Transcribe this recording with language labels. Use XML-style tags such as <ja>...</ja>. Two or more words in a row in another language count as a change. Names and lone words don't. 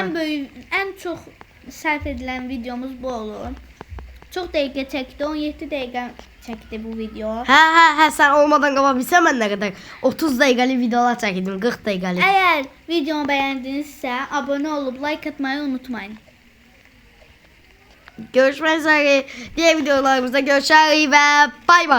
<az>ən çox sərf edilən videomuz bu olur. Çox dəqiqə çəkdi, 17 dəqiqə çəkdi bu video. Hə, sən olmadan qaba bilsən mən nə qədər 30 dəqiqəlik videolar çəkdim, 40 dəqiqəlik. Əgər videomu bəyəndinizsə, abunə olub like atmayı unutmayın.</az> <tr>Görüşmək üzere. Diğer videolarımızda görüşürüz ve bay bay.</tr>